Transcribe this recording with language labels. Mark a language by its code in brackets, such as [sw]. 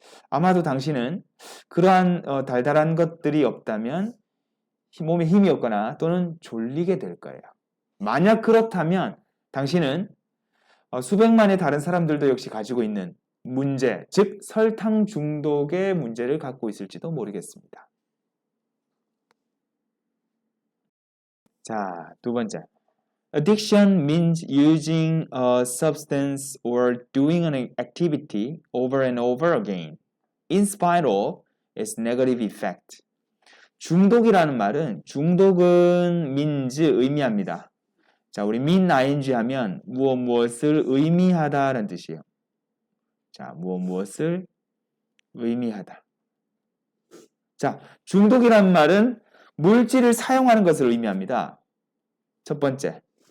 [ko] 아마도 당신은 그러한 달달한 것들이 없다면 몸에 힘이 없거나 또는 졸리게 될 거예요. 만약 그렇다면 당신은 수백만의 다른 사람들도 역시 가지고 있는 문제, 즉 설탕 중독의 문제를 갖고 있을지도 모르겠습니다. 자, 2번째. [en] Addiction means using a substance or doing an activity over and over again, in spite of its negative effect. [ko] 중독이라는 말은 중독은 means 의미합니다. 자, 우리 mean ing 하면 무엇을 의미하다라는 뜻이에요. 자, 무엇을 의미하다. 자, 중독이라는 말은 물질을 사용하는 것을 의미합니다. 첫 번째.